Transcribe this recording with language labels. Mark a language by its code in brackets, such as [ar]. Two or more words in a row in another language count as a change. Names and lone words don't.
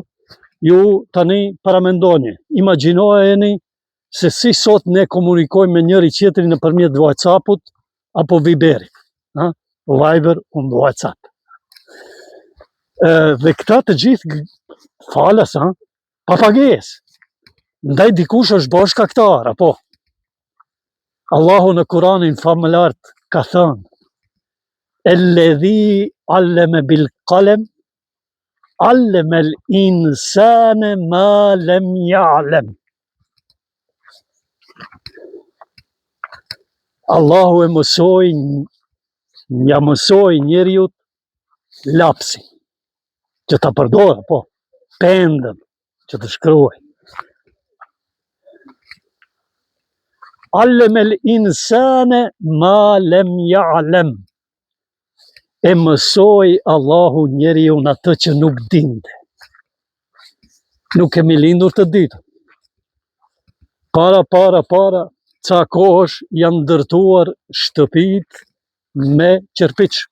[sq] Ju tani paramendoni, imagjinojeni se si sot ne komunikojmë me njëri tjetrin nëpërmjet WhatsApp-ut apo Viberit, Viber und WhatsApp. Dhe këta të gjithë falas, pa pagesë. Ndaj dikush është bosh kaktar, apo? Allahu në Kuranin famëlart ka thënë: [ar] الذي علم بالقلم علم الإنسان ما لم يعلم. [sq] Allahu e mësoi njeriu lapsin, që ta përdorë, po, pendën, që të shkruaj. [ar] علم الإنسان ما لم يعلم. [sq] E mësoi Allahu njeriu në atë që nuk dinte. Nuk kemi lindur të ditur. Para ca kohësh janë ndërtuar shtëpit me qerpiç.